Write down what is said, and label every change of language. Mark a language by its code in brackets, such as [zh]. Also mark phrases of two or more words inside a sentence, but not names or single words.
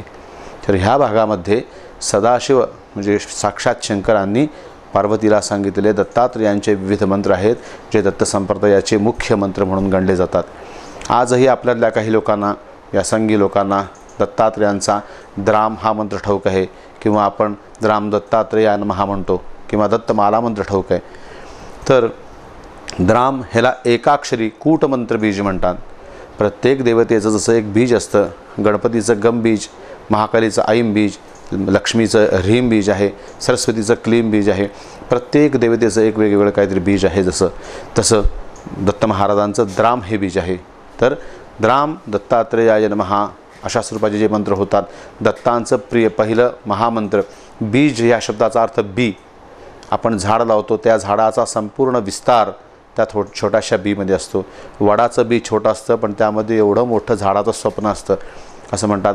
[mr] तर ह्या भागामध्ये सदाशिव म्हणजे साक्षात शंकरांनी पार्वतीला सांगितलेले दत्तात्रेयांचे विविध मंत्र आहेत, जे दत्त संप्रदायाचे मुख्य मंत्र म्हणून गणले जातात। आजही आपल्यातल्या काही लोकांना, व्यासंगी लोकांना दत्तात्रेयांचा द्राम हा मंत्र ठाऊक आहे, किंवा आपण [sa] द्राम दत्तात्रेया नमः [mr] म्हणतो, किंवा दत्तमाला मंत्र ठाऊक आहे। तर द्राम ह्याला एकाक्षरी कूटमंत्र बीज म्हणतात। प्रत्येक देवतेचं जसं एक बीज असतं, गणपतीचं गम बीज, महाकालीचं ऐम बीज, लक्ष्मीचं ह्रीम बीज आहे, सरस्वतीचं क्लीम बीज आहे, प्रत्येक देवतेचं एक वेगवेगळं काहीतरी बीज आहे, तसं दत्त महाराजांचं द्राम हे बीज आहे। तर [sa] द्राम दत्तात्रेयाय नमः [mr] अशा स्वरूपाचे जे मंत्र होतात. दत्तांचं प्रिय पहिलं महामंत्र. बीज या शब्दाचा अर्थ बी. आपण झाड लावतो त्या झाडाचा संपूर्ण विस्तार त्या छोट्याशा बीमध्ये असतो. वडाचं बी छोटं असतं पण त्यामध्ये एवढं मोठं झाडाचं स्वप्न असतं असं म्हणतात.